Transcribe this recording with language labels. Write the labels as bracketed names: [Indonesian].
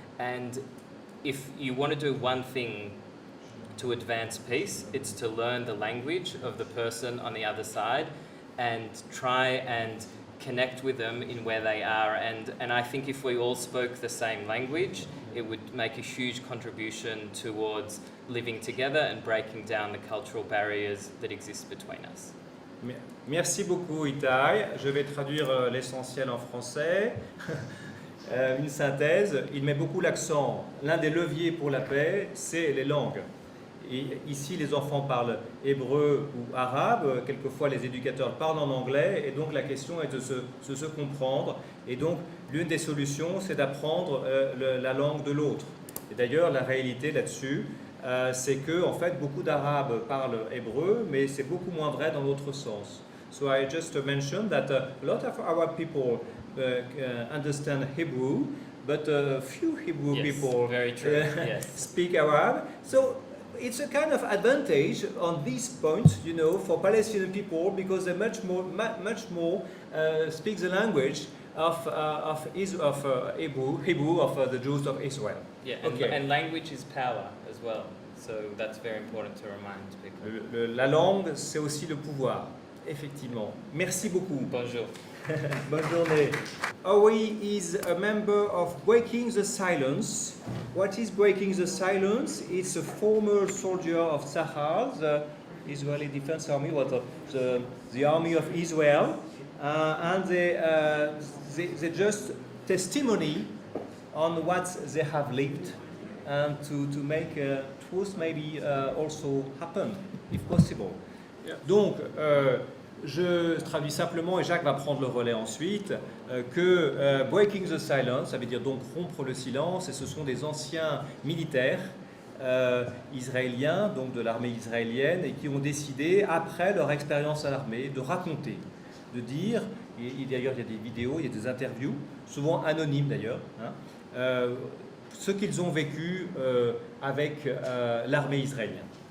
[English] And if you want to do one thing to advance peace, it's to learn the language of the person on the other side and try and connect with them in where they are. And I think if we all spoke the same language, it would make a huge contribution towards living together and breaking down the cultural barriers that exist between us. [French] Merci beaucoup, Ittay. Je vais traduire l'essentiel en français. Une synthèse, il met beaucoup l'accent. L'un des leviers pour la paix, c'est les langues. Et ici, les enfants parlent hébreu ou arabe, quelquefois les éducateurs parlent en anglais, et donc la question est de se comprendre. Et donc, l'une des solutions, c'est d'apprendre la langue de l'autre. Et d'ailleurs, la réalité là-dessus, c'est que, en fait, beaucoup d'Arabes parlent hébreu, mais c'est beaucoup moins vrai dans l'autre sens. [English] So I just mentioned that a lot of our people understand Hebrew, but few Hebrew people very true. Yes. speak Arab. So it's a kind of advantage on this point, you know, for Palestinian people, because they much more speak the language of Hebrew of the Jews of Israel. Yeah, Okay. and language is power as well. So that's very important to remind people. [French] La langue, c'est aussi le pouvoir, effectivement. Merci beaucoup. Bonjour. Bonne journée. [English] Ori is a member of Breaking the Silence. What is Breaking the Silence? It's a former soldier of Tzahal, the Israeli Defense Army, the army of Israel, and they just testimony on what they have lived, and to make truth maybe also happen, if possible. Yeah. [French] Donc, je traduis simplement, et Jacques va prendre le relais ensuite, que Breaking the Silence, ça veut dire donc rompre le silence, et ce sont des anciens militaires israéliens, donc de l'armée israélienne, et qui ont décidé, après leur expérience à l'armée, de raconter, de dire, et d'ailleurs il y a des vidéos, il y a des interviews, souvent anonymes d'ailleurs, hein, ce qu'ils ont vécu avec l'armée israélienne.